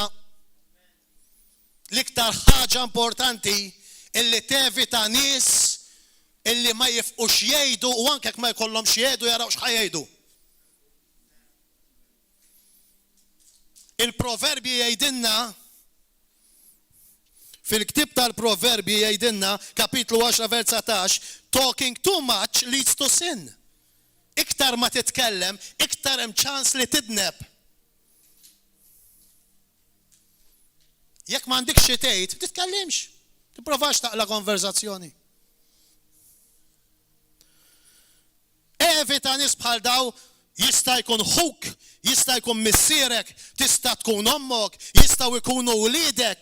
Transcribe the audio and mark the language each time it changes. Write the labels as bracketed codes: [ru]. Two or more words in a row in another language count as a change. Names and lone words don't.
[mt] L-iktar ħaġa importanti illi tevita nies illi ma jifqux jgħidu u anke ma jkollhomx jgħidu jaraw x'ħajjgħidu. Il-proverbi jgħidilna fil-ktib tal-proverbi jgħidilna kapitlu 10 vers 19, [en] talking too much leads to sin. [mt] Iktar ma titkellem, iktar hemm ċans li tidneb. Jekk m'għandikx xi tgħid, titkellimx. Tipprovax taqla konverzazzjoni. Evita nies bħal daw jista' jkun ħuk, jista' jkun missierek, tista' tkun ommok, jistgħu jkunu wliedek.